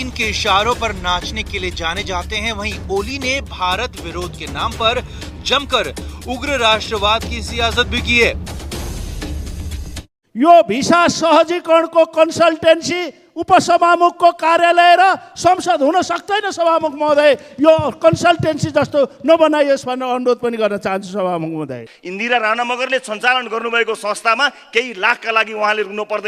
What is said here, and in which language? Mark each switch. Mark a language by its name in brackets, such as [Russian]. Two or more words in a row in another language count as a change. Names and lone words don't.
[Hindi] के इशारों पर नाचने के लिए जाने जाते हैं, वहीं ओली ने भारत विरोध के नाम पर जमकर उग्र राष्ट्रवाद की सियासत भी की है। [Nepali] यो भिसा सहजीकरणको कन्सल्टेन्सी उपसभामुखको कार्यालय र संसद हुन सक्दैन। सभामुख महोदय, यो कन्सल्टेन्सी जस्तो नबनाइयोस् भनेर अनुरोध पनि गर्न चाहन्छु सभामुख महोदय। इन्दिरा राणा मगरले सञ्चालन गर्नुभएको संस्थामा केही लाखका लागि उहाँले रुनु पर्दैन।